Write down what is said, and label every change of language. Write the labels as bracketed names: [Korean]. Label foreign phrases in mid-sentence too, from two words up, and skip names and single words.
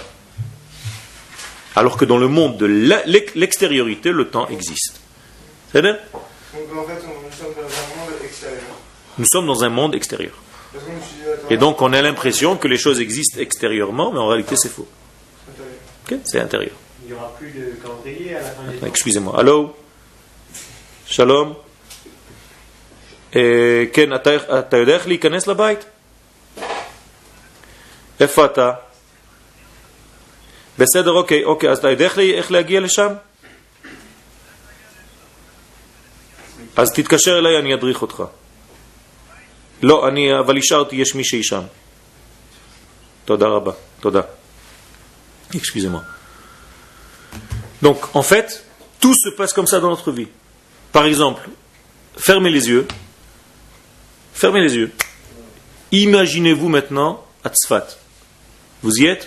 [French] Alors que dans le monde de l'extériorité, le temps existe. C'est-à-dire? Donc en fait, nous sommes dans un monde extérieur. Nous sommes dans un monde extérieur. Et donc on a l'impression que les choses existent extérieurement, mais en réalité c'est faux. Okay? C'est intérieur. Il n'y aura plus de calendrier à la fin des temps. Excusez-moi. Allô? Shalom? [Hebrew] כן, אתה יודע איך להיכנס לבית? איפה אתה? בסדר, אוקיי, אז אתה יודע איך להגיע לשם? אז תתקשר אליי, אני אדריך אותך. לא, אבל השארתי, יש מישהי שם. תודה רבה, תודה. [French] Excusez-moi. Donc, en fait, tout se passe comme ça dans notre vie. Par exemple, fermez les yeux. Fermez les yeux. Imaginez-vous maintenant à Tzfat. Vous y êtes?